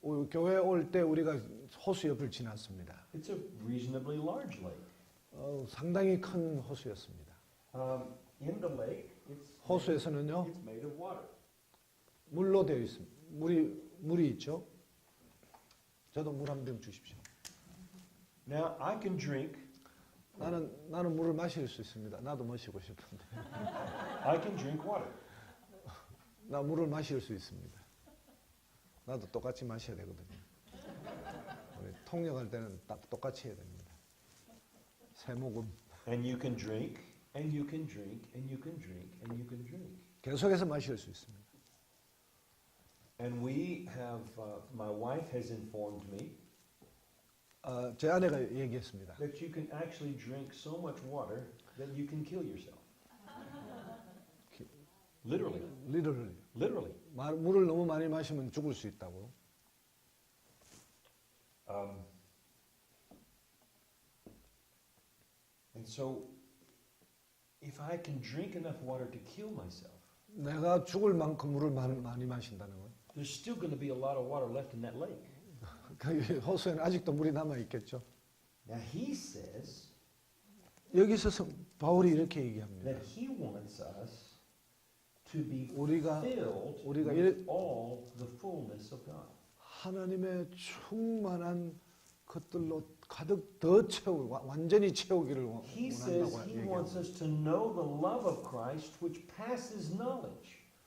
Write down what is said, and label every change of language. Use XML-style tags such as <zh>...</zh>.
<ko>교회 올 때 우리가 호수 옆을 지났습니다.</ko> <en>It's a reasonably large lake.</en> <ko>상당히 큰 호수였습니다.</ko> <en>In the lake,</en> <ko>호수에서는요,</ko> <en>it's made of water.</en> <ko>물로 되어 있습니다. 물이 있죠. 저도 물 한 병 주십시오.</ko> <en>Now I can drink.</en> <ko>나는 물을 마실 수 있습니다. 나도 마시고 싶은데.</ko> <en>I can drink water.</en> <ko>나 물을 마실 수 있습니다. 나도 똑같이 마셔야 되거든요. 우리 통역할 때는 딱 똑같이 해야 됩니다. 세 모금.</ko> <en>And you can drink, and you can drink, and you can drink, and you can drink.</en> <ko>계속해서 마실 수 있습니다.</ko> <en>And we have, my wife has informed me</en> <ko>제 아내가 얘기했습니다.</ko> <en>that you can actually drink so much water that you can kill yourself. Literally. Literally.</en> <ko>물을 너무 많이 마시면 죽을 수 있다고.</ko> <en>And so, if I can drink enough water to kill myself,</en> <ko>내가 죽을 만큼 물을 많이 마신다는 건</ko> <en>there's still going to be a lot of water left in that lake.</en> <ko>그 호수에는 아직도 물이 남아 있겠죠.</ko> <en>Now he says</en> <ko>여기서 바울이 이렇게 얘기합니다.</ko> <en>that he wants us to be</en> <ko>우리가</ko> <en>filled</en> <ko>이래-</ko> <en>with all the fullness of God.</en> <ko>하나님의 충만한 것들로 가득 더 채우고 완전히 채우기를</ko> <en>He says</en> <ko>원한다고</ko> <en>he wants</en> <ko>얘기합니다.</ko> <en>us to know the love of Christ which passes knowledge.</en>